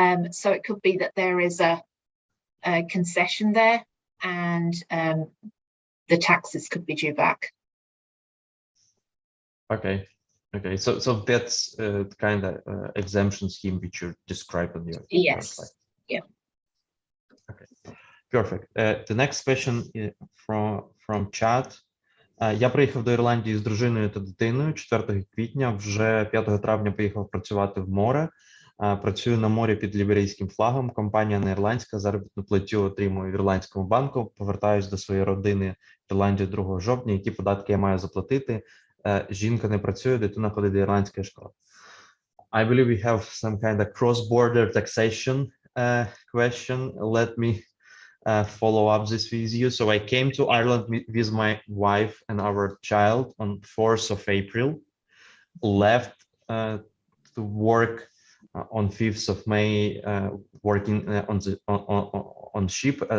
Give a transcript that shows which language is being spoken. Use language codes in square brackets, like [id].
[en] So it could be that there is a concession there, and the taxes could be due back. Okay, so that's the kind of exemption scheme which you described on your website. Yeah. Okay, perfect. The next question from chat. [uk] Я приїхав до Ірландії з дружиною та дитиною 4 квітня, вже 5 травня поїхав працювати в море. Працюю на морі під ліберійським флагом, компанія не ірландська, заробітну платю отримую в ірландському банку, повертаюсь до своєї родини в Ірландію 2 жовтня, які податки я маю заплатити. Жінка не працює, дитина ходить до ірландської школи. [en] I believe we have some kind of cross-border taxation question. Let me follow up this with you. So I came to Ireland with my wife and our child on 4th of April, left to work on 5th of May, working on ship.